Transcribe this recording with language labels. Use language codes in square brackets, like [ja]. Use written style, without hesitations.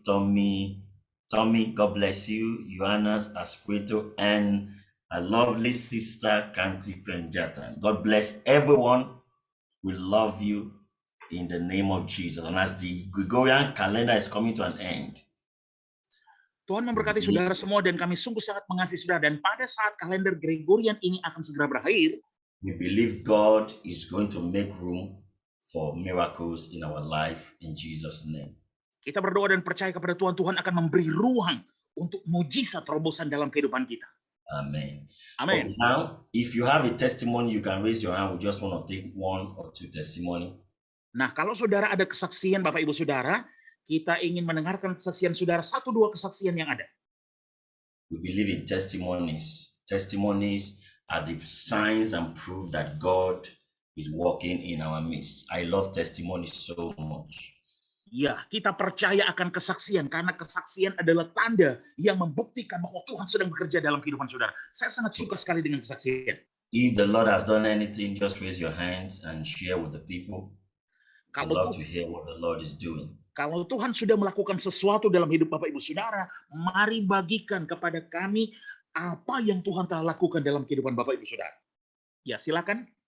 [en] Tommy, God bless you. Johannes Aspirito, and a lovely sister, Kanti Prenjata. God bless everyone. We love you in the name of Jesus. And as the Gregorian calendar is coming to an end, [id] Tuhan memberkati saudara semua, dan kami sungguh sangat mengasihi saudara. Dan pada saat kalender Gregorian ini akan segera berakhir, [en] we believe God is going to make room for miracles in our life in Jesus' name. [id] Kita berdoa dan percaya kepada Tuhan, Tuhan akan memberi ruang untuk mujizat terobosan dalam kehidupan kita. Amen. Amen. [en] Okay, now, if you have a testimony, you can raise your hand. We just want to take 1 or 2 testimony. [id] Nah, kalau saudara ada kesaksian, Bapak Ibu Saudara, kita ingin mendengarkan kesaksian saudara, 1-2 kesaksian yang ada. [en] We believe in testimonies. Testimonies are the signs and proof that God is working in our midst. I love testimonies so much. [id] Ya, kita percaya akan kesaksian, karena kesaksian adalah tanda yang membuktikan bahwa Tuhan sedang bekerja dalam kehidupan saudara. Saya sangat suka sekali dengan kesaksian. [en] If the Lord has done anything, just raise your hands and share with the people. I'd [id] Kalau [en] love to hear what the Lord is doing. [id] Kalau Tuhan sudah melakukan sesuatu dalam hidup Bapak Ibu Saudara, mari bagikan kepada kami apa yang Tuhan telah lakukan dalam kehidupan Bapak Ibu Saudara. Ya, silakan.